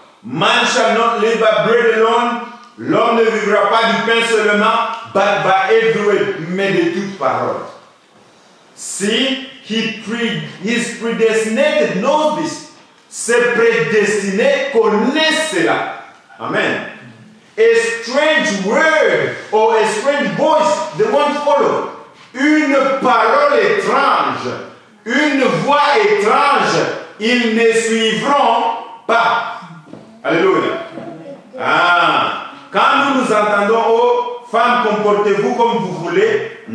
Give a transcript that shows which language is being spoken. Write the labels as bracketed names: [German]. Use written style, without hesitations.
[English] Man shall not live by bread alone. [French] L'homme ne vivra pas du pain seulement, [English] but by every word, [French] mais de toute parole. [English] See, his predestinated knows this. [French] Ses prédestinés connaissent cela. Amen. [English] A strange word or a strange voice, they won't follow. [French] Une parole étrange, une voix étrange, ils ne suivront pas. Alléluia. Ah, quand nous nous entendons, oh, femmes, comportez-vous comme vous voulez.